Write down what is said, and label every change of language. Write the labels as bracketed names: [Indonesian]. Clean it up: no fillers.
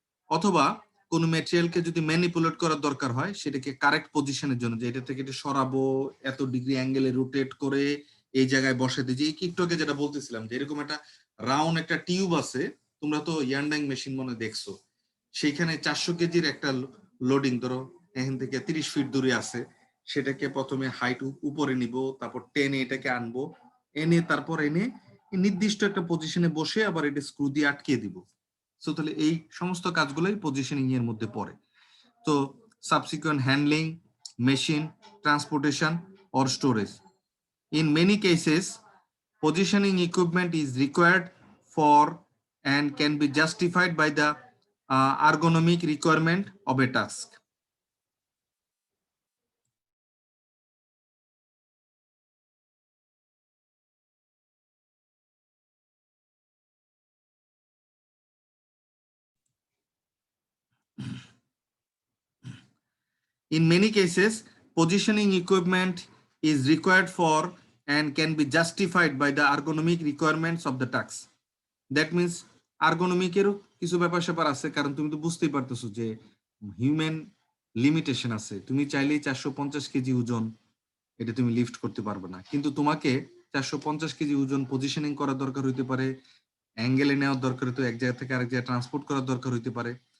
[Bangla] অথবা কোনো ম্যাটেরিয়ালকে যদি ম্যানিপুলেট করার দরকার হয় সেটাকে কারেক্ট পজিশনের জন্য, যে এটা থেকে এটা সরাবো, এত ডিগ্রি অ্যাঙ্গেলে রোটেট করে এই জায়গায় বসে দিই। যে একটু আগে যেটা বলতেছিলাম যে এরকম একটা রাউন্ড একটা টিউব আছে, তোমরা তো ইয়ান্ডাং মেশিন মনে দেখছো, সেইখানে 400 কেজির একটা লোডিং, ধরো এখান থেকে 30 ফিট দূরে আছে, সেটাকে প্রথমে হাইট উপরে নিব, তারপর টেনে এটাকে আনবো, এনে তারপর এনে নির্দিষ্ট একটা পজিশনে বসে আবার এটা স্ক্রু দিয়ে আটকে দিব। সো তাহলে এই সমস্ত কাজগুলোই পজিশনিং এর মধ্যে পড়ে। তো subsequent handling, machine, transportation [English] or storage. In many cases, positioning equipment is required for and can be justified by the ergonomic requirement of a task. In many cases, positioning equipment is required for and can be justified by the ergonomic requirements of the task. That means ergonomic [Bangla] এরও কিছু ব্যাপার স্যাপার আছে, কারণ তুমি তো বুঝতেই পারতেছো যে হিউম্যান লিমিটেশন আছে। তুমি চাইলেই 450 কেজি ওজন এটা তুমি লিফট করতে পারবে না, কিন্তু তোমাকে 450 কেজি ওজন পজিশনিং করার দরকার হইতে পারে, অ্যাঙ্গেলে নেওয়ার দরকার হইতে, এক জায়গা থেকে আরেক জায়গায় ট্রান্সপোর্ট করার দরকার হইতে পারে।